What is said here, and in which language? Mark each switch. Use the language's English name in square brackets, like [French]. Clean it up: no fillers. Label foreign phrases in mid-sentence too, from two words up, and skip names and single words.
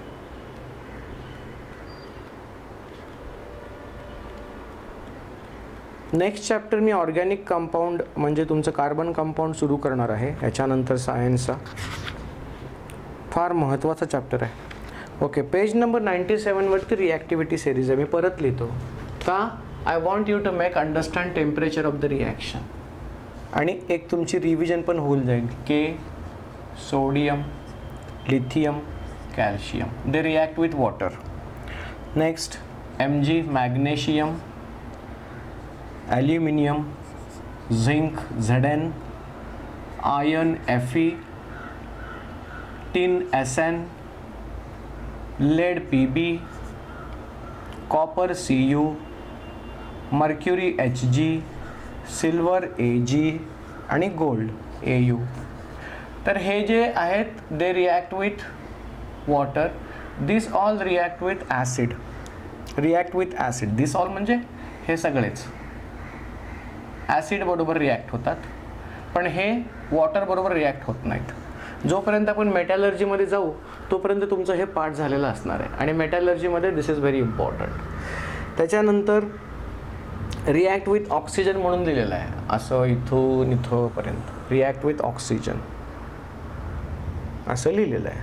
[English] next chapter [Marathi] मी [English] organic compound [Marathi] म्हणजे तुमचं [English] carbon compound [Marathi] सुरू करणार आहे याच्यानंतर सायन्सचा. फार महत्त्वाचा चॅप्टर आहे. ओके, [English] page number [Marathi] 97 वरती [English] reactivity series [Marathi] आहे. मी परत लिहितो का, [English] I want you to make understand temperature of the reaction. [Marathi] आणि एक तुमची रिव्हिजन पण होऊन जाईल. के, सोडियम, लिथियम, कॅल्शियम, [English] they react with water. next, Mg, magnesium, aluminium, zinc, Zn, iron, Fe, tin, Sn, lead, Pb, copper, Cu, mercury, Hg, silver, Ag आणि gold, Au. [Marathi] तर हे जे आहेत [English] they react with water. This all react with acid. React with acid. This all [Marathi] म्हणजे हे सगळेच ॲसिड बरोबर रिॲक्ट होतात, पण हे वॉटर बरोबर रिॲक्ट होत नाहीत. जोपर्यंत आपण मेटॅलर्जीमध्ये जाऊ तोपर्यंत तुमचं हे पार्ट झालेलं असणार आहे. आणि मेटॅलर्जीमध्ये [English] this is very important. [Marathi] त्याच्यानंतर [English] react with oxygen [Marathi] म्हणून दिलेलं आहे, असं इथून इथंपर्यंत [English] react with oxygen [Marathi] असं लिहिलेलं आहे.